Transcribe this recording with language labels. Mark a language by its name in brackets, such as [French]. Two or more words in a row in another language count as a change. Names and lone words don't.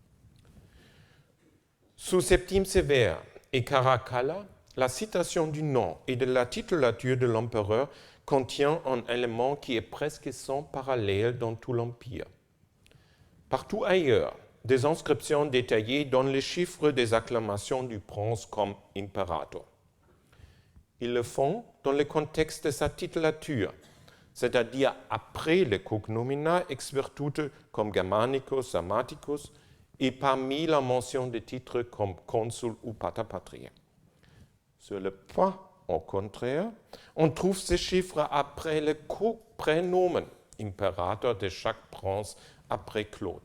[French] Sous Septime Sévère et Caracalla, la citation du nom et de la titulature de l'empereur contient un élément qui est presque sans parallèle dans tout l'Empire. Partout ailleurs, des inscriptions détaillées donnent les chiffres des acclamations du prince comme imperator. Ils le font dans le contexte de sa titulature, c'est-à-dire après le [Latin] cognomina ex virtute [French] comme Germanicus, Sarmaticus, et parmi la mention des titres comme consul ou [Latin] pater patriae. [French] Sur le poids, au contraire, on trouve ces chiffres après le prénomen imperator de chaque prince après Claude.